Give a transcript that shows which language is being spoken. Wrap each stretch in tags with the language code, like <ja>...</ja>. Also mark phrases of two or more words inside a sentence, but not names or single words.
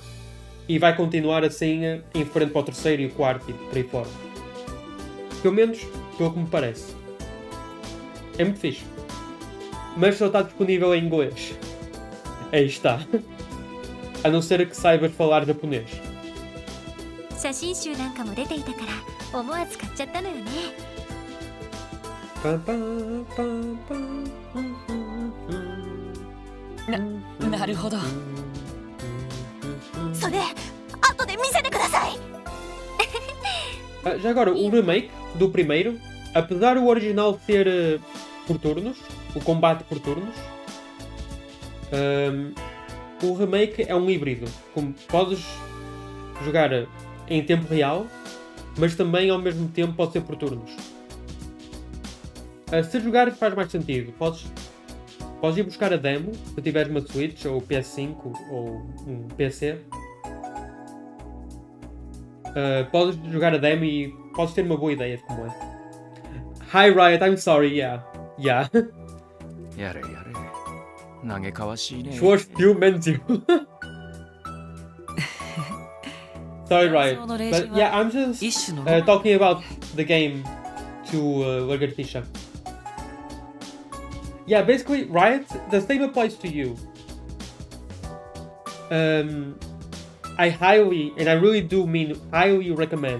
<pt>E vai continuar assim em frente para o terceiro e o quarto e por aí fora. Pelo menos, pelo que me parece. É muito fixe. Mas só está disponível em inglês. Aí está. A não ser que saibas falar japonês.</pt> <ja>写真集なんかも出ていたから思わず買っちゃったのよね。なるほど。それ後で見せてください。</ja> <pt>Já agora, o remake do primeiro, apesar do original ser por turnos, o combate por turnos, o remake é um híbrido. Como podes jogar em tempo real, mas também ao mesmo tempo pode ser por turnos. Se jogar faz mais sentido. Podes ir buscar a demo, se tiveres uma Switch ou PS5 ou um PC. Podes jogar a demo e podes ter uma boa ideia de como é.</pt> <en>Hi Riot, I'm sorry, yeah.</en> <ja>やれやれ嘆かわしいね</ja> <en>Schwarz you meant to. Sorry Riot, but yeah, I'm just talking about the game to Lagartixa. Yeah, basically, Riot, the same applies to you. I highly, and I really do mean highly recommend.</en>